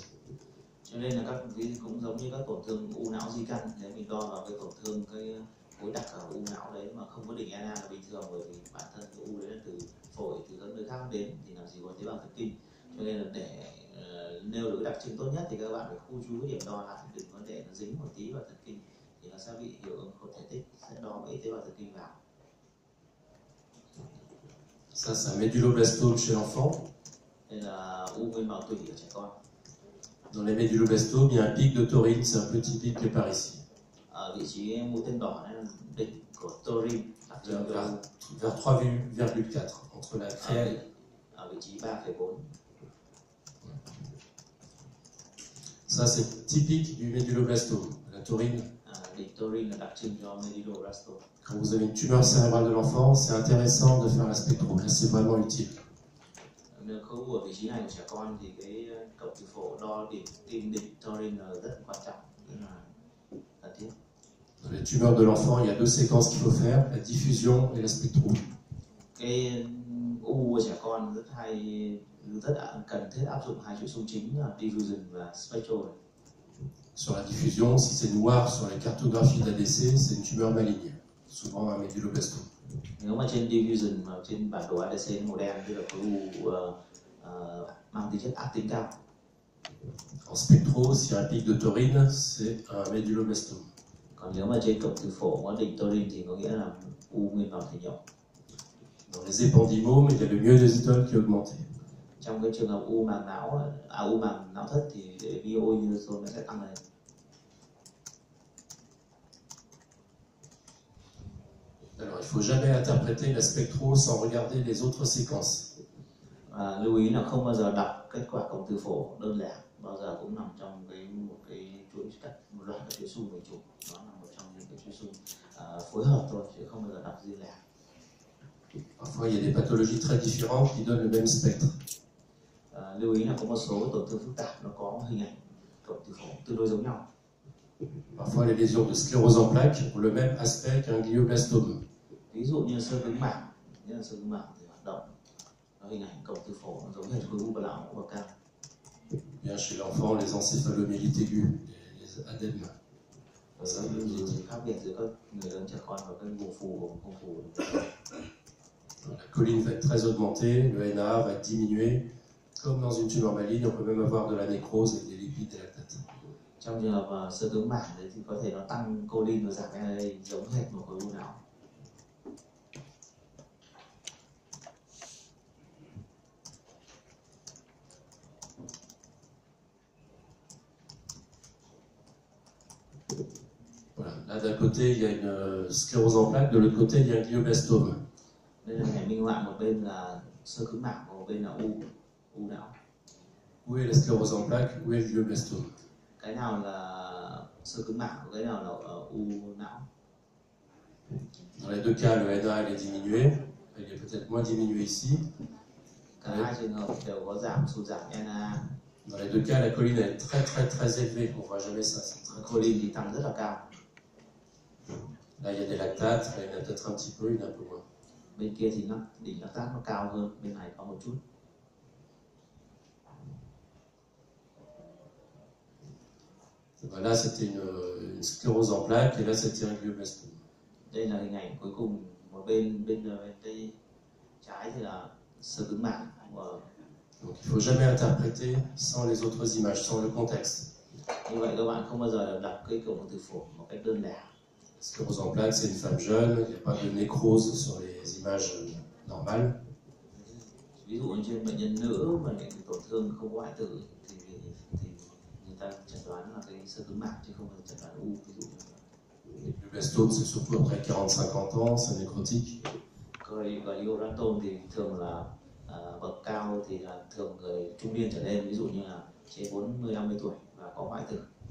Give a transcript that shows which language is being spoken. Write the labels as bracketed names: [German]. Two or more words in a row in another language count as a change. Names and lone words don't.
[Vietnamese] Cho nên là các ví cũng giống như các tổn thương u não di căn, nếu mình đo vào cái tổn thương cái khối đặc ở u não đấy mà không có đỉnh anion là bình thường, bởi vì bản thân cái u đấy là từ phổi, từ các nơi khác đến thì làm gì có tế bào thần kinh. Cho nên là để nêu được cái đặc trưng tốt nhất thì các bạn phải khu trú cái điểm đo lại, đừng có để nó dính một tí vào thần kinh thì nó sẽ bị hiệu ứng khối thể tích, sẽ đo mấy tế bào thần kinh vào. [French] Ça, c'est un méduloblastome chez l'enfant. [Vietnamese] Đây là u nguyên bào tủy ở trẻ con. [French] Dans les méduloblastomes, il y a un pic de taurine, c'est un petit pic qui est par ici. [Vietnamese] Ở vị trí mũi tên đỏ này là đỉnh của taurine, [French] Vers 3,4, entre la créa. [Vietnamese] Ở vị trí 3,4. [French] Ça, c'est typique du méduloblastome, la taurine. [Vietnamese] Đỉnh taurine là đặc trưng cho méduloblastome. [French] Quand vous avez une tumeur cérébrale de l'enfant, c'est intéressant de faire la spectro. Là, c'est vraiment utile. [Vietnamese] Nếu khối u ở vị trí này của trẻ con thì cái cộng trừ phổ đo đỉnh taurine là rất quan trọng, rất là cần thiết. [French] Dans les tumeurs de l'enfant, il y a deux séquences qu'il faut faire, la diffusion et la spectro. [Vietnamese] Cái u của trẻ con rất cần thiết áp dụng hai chuỗi xung chính là diffusion và spectral. [French] Sur la diffusion, si c'est noir sur les cartographies d'ADC, c'est une tumeur maligne, souvent un méduloblastome. [Vietnamese] Nếu mà trên diffusion và trên bản đồ ADC màu đen thì là khối u mang tính chất ác tính cao. [French] En spectro, s'il y a un pic de taurine, c'est un méduloblastome. [Vietnamese] Còn nếu mà trên cộng trừ phổ có đỉnh taurine thì có nghĩa là u nguyên bào thể nhộng. [French] Dans les épendymomes, il y a le myoinositol qui est augmenté. [Vietnamese] Trong cái trường hợp u màng não thất thì myoinositol nó sẽ tăng lên. [French] Alors, il ne faut jamais interpréter la spectro sans regarder les autres séquences. [Vietnamese] Lưu ý là không bao giờ đọc kết quả cộng trừ phổ đơn lẻ, bao giờ cũng nằm trong một loạt các chuỗi xung mình chụp, nó là một trong những cái chuỗi xung phối hợp thôi, chứ không bao giờ đọc riêng lẻ. [French] Parfois, il y a des pathologies très différentes qui donnent le même spectre. [Vietnamese] Lưu ý là có một số tổn thương phức tạp nó có hình ảnh cộng trừ phổ tương đối giống nhau. [French] Parfois, les lésions de sclérose en plaques ont le même aspect qu'un glioblastome. [Vietnamese] Ví dụ như xơ cứng mảng, thì hoạt động, nó hình ảnh cộng trừ phổ nó giống hệt khối u não và cao. [French] Bien chez l'enfant, les encéphalomyélites aiguës, les ADEM. [Vietnamese] Khác biệt giữa các người lớn, trẻ con và các vùng phù và không phù. [French] La choline va être très augmentée, le NAA va être diminué. Comme dans une tumeur maligne, on peut même avoir de la nécrose et des lipides et lactates. [Vietnamese] Trong trường hợp xơ cứng mảng đấy thì có thể nó tăng choline và giảm NAA giống hệt một khối u não. [French] Voilà. Là, d'un côté, il y a une sclérose en plaques, de l'autre côté, il y a un glioblastome. [Vietnamese] Đây là hình ảnh minh họa, một bên là xơ cứng mảng và một bên là u não. [French] Où est la sclérose en plaques, où est le glioblastome? [Vietnamese] Cái nào là xơ cứng mảng và cái nào là u não? [French] Dans les deux cas, le NAA est diminué. Il est peut-être moins diminué ici. [Vietnamese] Cả hai trường hợp đều có sụt giảm NAA. [French] Dans les deux cas, la choline est très élevée. On ne voit jamais ça. [Vietnamese] Choline thì tăng rất là cao. [French] Là, il y a des lactates. Là, il y en a peut-être un petit peu, il y en a un peu moins. [Vietnamese] Bên kia thì đỉnh lactate nó cao hơn, bên này có một chút. [French] Là, c'était une sclérose en plaques et là, c'était un glioblastome. [Vietnamese] Đây là hình ảnh cuối cùng, một bên tay trái thì là xơ cứng mảng. [French] Donc, il ne faut jamais interpréter sans les autres images, sans le contexte. [Vietnamese] Như vậy các bạn không bao giờ đọc cái cộng trừ phổ một cách đơn lẻ. [French] Sclérose en plaques, c'est une femme jeune, il n'y a pas de nécrose sur les images normales. [Vietnamese] Ví dụ như trên bệnh nhân nữ mà những tổn thương không có hoại tử thì người ta chẩn đoán là cái xơ cứng mảng chứ không phải chẩn đoán u, ví dụ như [French] Le glioblastome, c'est surtout après 40-50 ans, c'est nécrotique. [Vietnamese] Glioblastome thì thường là bậc cao thì là thường người trung niên trở lên, ví dụ như là trên 40-50 tuổi và có hoại tử.